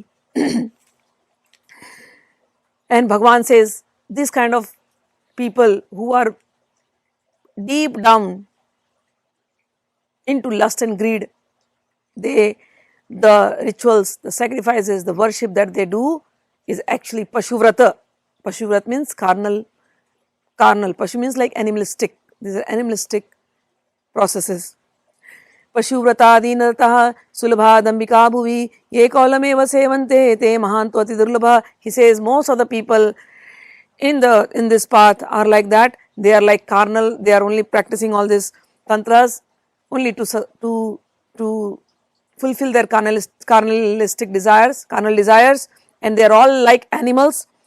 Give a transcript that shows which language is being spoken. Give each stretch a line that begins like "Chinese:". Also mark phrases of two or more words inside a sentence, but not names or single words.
English: And Bhagavan says, this kind of people who are deep down into lust and greed, the rituals, the sacrifices, the worship that they do is actually Pashuvrata. Pashuvrata means carnal. Pashu means like animalistic. These are animalistic processes.
Sanskrit: पशुव्रत सुलभा दाम्भिका भुवि ये कौलमेव सेवन्ते ते महान्तु अति दुर्लभा.
English: He says most of the people in this path are like that. They are like carnal. They are only practicing all these tantras only to fulfill their carnalistic desires, and they are all like animals.